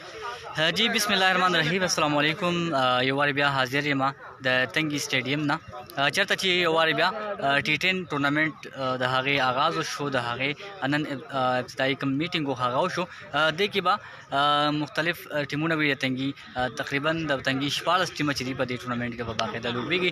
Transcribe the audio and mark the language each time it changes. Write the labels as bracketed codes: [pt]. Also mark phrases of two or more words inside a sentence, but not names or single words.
[ar] जी بسم الله الرحمن الرحيم السلام عليكم. [ps] یو وار بیا حاضر یم د تنگي سټیډیم نه چرته چې یو وار بیا ټي10 ټورنمنت د هغې آغاز شو، د هغې نن ابتدایي کوم میټینګ و هغه وشو. دې کې به مختلف ټیمونه وي د تنګي، تقریبا د تنګي 14 ټیمه چې دي په دې ټورنمنټ کې به باقاعده لوبېږي.